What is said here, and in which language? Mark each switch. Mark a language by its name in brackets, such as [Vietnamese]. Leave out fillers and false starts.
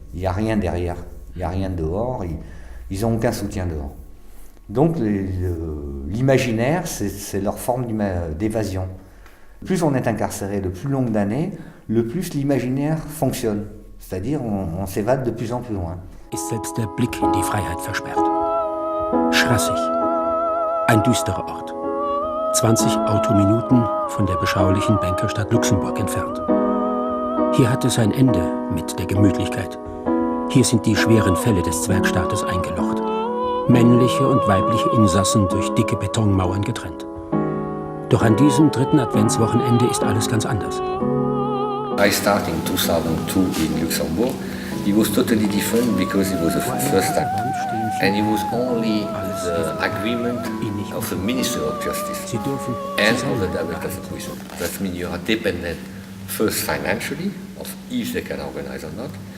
[French] Il n'y a rien derrière, il n'y a rien dehors, ils n'ont aucun soutien dehors. Donc l'imaginaire, c'est leur forme d'évasion. Plus on est incarcéré de plus longues d'années, le plus l'imaginaire fonctionne. C'est-à-dire, on s'évade de plus en plus loin. [German] Ist selbst der Blick in die Freiheit versperrt. Schrassig. Ein düsterer Ort. 20 Autominuten von der beschaulichen Bankerstadt Luxemburg entfernt. Hier hat es ein Ende mit der Gemütlichkeit. Hier sind die schweren Fälle des Zwergstaates eingelocht. Männliche und weibliche Insassen durch dicke Betonmauern getrennt. Doch an diesem 3. Adventswochenende ist alles ganz anders. [English] I started in 2002 in Luxembourg. It was totally different because it was the first time. And it was only the agreement of the Minister of Justice and of the Director of the prison. That means you are dependent first financially of if they can organize or not.